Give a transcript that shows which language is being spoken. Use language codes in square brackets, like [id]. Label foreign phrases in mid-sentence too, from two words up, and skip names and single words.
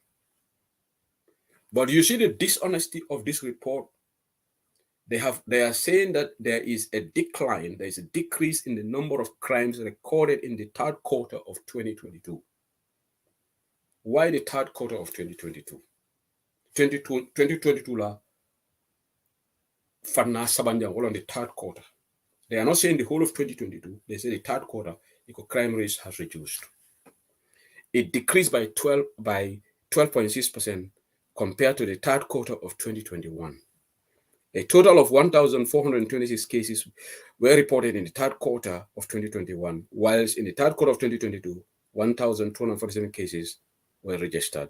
[en] But you see the dishonesty of this report. They are saying that there is a decline, there is a decrease in the number of crimes recorded in the third quarter of 2022. Why the third quarter of 2022? 2022 [man] la fanna sabanja [en] on the third quarter. They are not saying the whole of 2022. They say the third quarter, the crime rate has reduced. It decreased by 12.6% compared to the third quarter of 2021. A total of 1,426 cases were reported in the third quarter of 2021, whilst in the third quarter of 2022, 1,247 cases were registered.